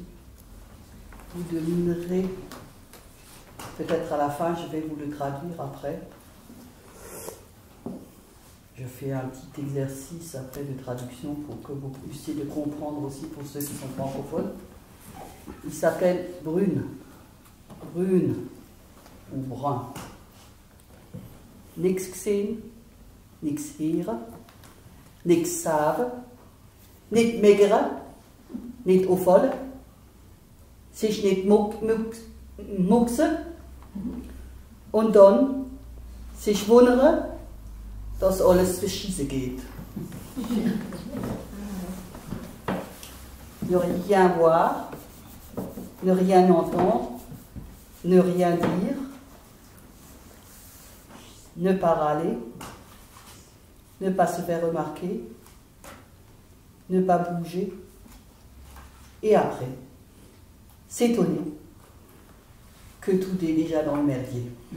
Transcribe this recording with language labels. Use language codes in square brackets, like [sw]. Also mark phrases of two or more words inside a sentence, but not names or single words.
[fr] Vous devinerez, peut-être à la fin, je vais vous le traduire après. Je fais un petit exercice après de traduction pour que vous puissiez le comprendre aussi pour ceux qui sont francophones. Il s'appelle Brune. Brune ou brun. [de] Niks gesehen, niks hören, niks sagen, nicht meckern, nicht auffallen, sich nicht mucksen und dann sich wundern, dass alles beschissen geht. [fr] Ne rien voir, ne rien entendre, ne rien dire, ne pas râler, ne pas se faire remarquer, ne pas bouger, et après, s'étonner que tout est déjà dans le merdier.